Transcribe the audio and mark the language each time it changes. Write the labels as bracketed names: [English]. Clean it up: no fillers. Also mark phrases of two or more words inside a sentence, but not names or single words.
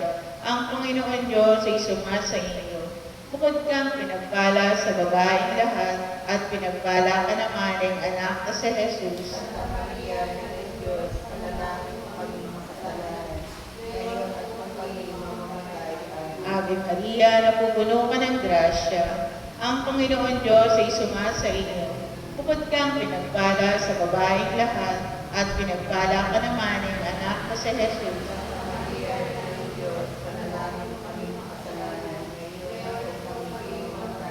[Filipino] Ang Panginoon Diyos ay sumasa iyo. Bukod kang pinagpala sa babaeng lahat, at pinagpala ka naman ng anak na si Jesus. Santa Maria, Ina ng Diyos, panalangin mo kami makasalanan, ngayon at kung kami mamamatay. Amen. [Latin] Ave Maria, [Filipino] napupuno ka ng grasya. Ang Panginoon Diyos ay sumasa iyo. Bukod kang pinagpala sa babaeng lahat, at pinagpala ka naman ng anak na si Jesus. Santa Maria, Ina ng Diyos, panalangin mo kami makasalanan, ngayon at kung kami mamamatay.